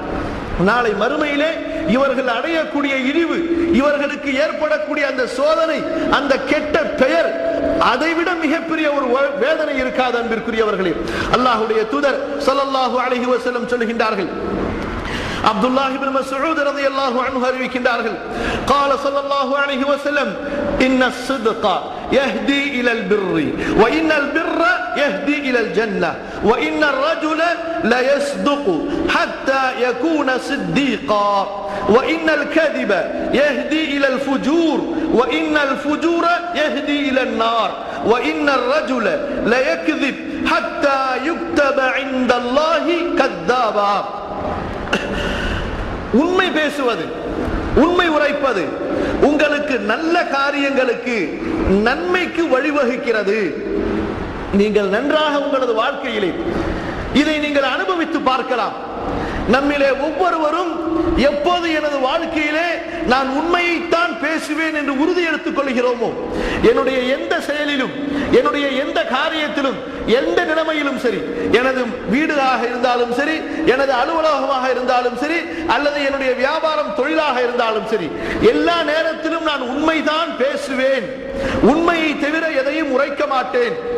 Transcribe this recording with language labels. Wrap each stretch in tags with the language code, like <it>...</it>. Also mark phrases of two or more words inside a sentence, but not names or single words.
<ta>நாளை மறுமையிலே இவர்கள் அடையக்கூடிய இழிவு, இவர்களுக்கு ஏற்படக்கூடிய அந்த சோதனை, அந்த கெட்ட பெயர், அதைவிட மிகப்பெரிய ஒரு வேதனை இருக்காது அன்பிற்குரியவர்களே. அல்லாஹ்வுடைய தூதர்</ta> <ar>صلى الله عليه وسلم</ar> <ta>சொல்கின்றார்கள், அப்துல்லாஹ் இப்னு மஸ்ஊத்</ta> <ar>رضي الله عنه</ar> <ta>அறிவிக்கின்றார்கள்,</ta> <ar>قال صلى الله عليه وسلم ان الصدق يهدي الى البر وان البر يهدي الى الجنه وان الرجل لا يصدق حتى يكون صديقا وان الكذب يهدي الى الفجور وان الفجور يهدي الى النار وان الرجل لا يكذب حتى يكتب عند الله كذابا.</ar> <ta>உண்மை பேசுவது, உண்மை உரைப்பது உங்களுக்கு நல்ல காரியங்களுக்கு, நன்மைக்கு வழிவகுக்கிறது. நீங்கள் நன்றாக உங்களது வாழ்க்கையிலே இதை நீங்கள் அனுபவித்து பார்க்கலாம். நம்மிலே ஒவ்வொருவரும் எப்போது எனது வாழ்க்கையிலே நான் உண்மையைத்தான் பேசுவேன் என்று உறுதி எடுத்துக் கொள்கிறோமோ, என்னுடைய எந்த செயலிலும், என்னுடைய எந்த காரியத்திலும், எந்த நிலைமையிலும் சரி, எனது வீடாக இருந்தாலும் சரி, எனது அலுவலகமாக இருந்தாலும் சரி, அல்லது என்னுடைய வியாபாரம் தொழிலாக இருந்தாலும் சரி, எல்லா நேரத்திலும் நான் உண்மைதான் பேசுவேன், உண்மையை தவிர எதையும் உரைக்க மாட்டேன்.</ta>